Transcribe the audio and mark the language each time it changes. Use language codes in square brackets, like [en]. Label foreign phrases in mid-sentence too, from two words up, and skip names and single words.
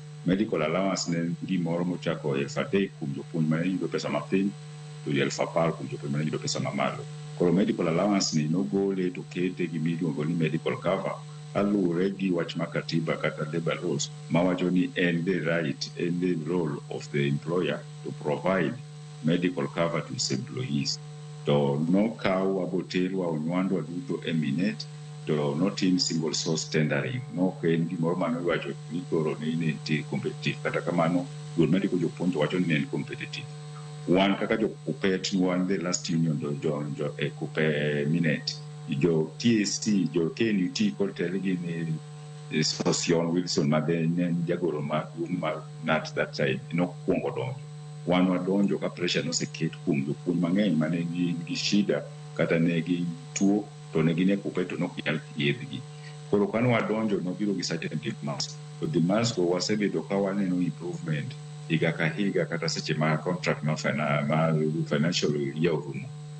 [en] Medical allowance [luo] ne gimoro mochako 1,000 kuom jopuonj mane yudo pesa matin to 1,010 kuom jopuonj mane yudo pesa mamalo. Koro [en] medical allowance [luo] ni nogole to kete gimiluongo ni [en] medical cover [luo] alure gi wach ma katiba kata [en] labor laws [luo] mawacho ni en [en] the right and the role of the employer to provide medical cover to his employees. [luo] To no kaw abotelwa onywandwa duto e Minet to [en] not in single source tendering. [luo] No ken gimoro mano wacho ni koro ni competitive kata kamano duol medical jopuonj wacho ni en competitive. Wan kaka jokupet wan [en] the last union [luo] jo e kupe Minet jo TST jo KNUT kod telegi ni Sosion Wilson madene jagoro ma nat [en] that time [luo] no kuongo donjo wan wadonjo ka pressure no seket kuom jopuonj mang'eny mane gi shida kata ne gi tuo to ne gine kupe to no nyal thiedhgi koro kano wadonjo no biro gi [en] certain demands [luo] to demands go wasebedo ka waneno improvement higa ka higa kata seche ma contract ma [en] financial year [luo] orumo